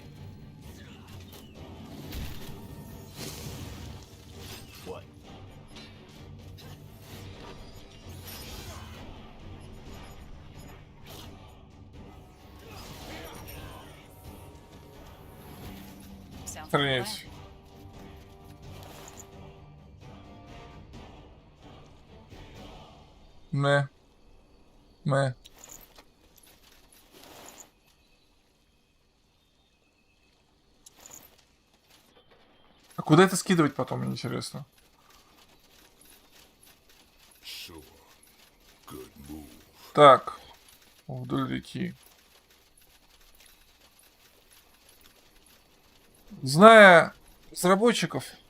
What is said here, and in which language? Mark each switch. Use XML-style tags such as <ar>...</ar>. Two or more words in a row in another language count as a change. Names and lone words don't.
<en>What?</en> <ru>Охренеть. Мэ. Мэ. А куда это скидывать потом, мне интересно? Так. Вдоль реки. Зная разработчиков,</ru>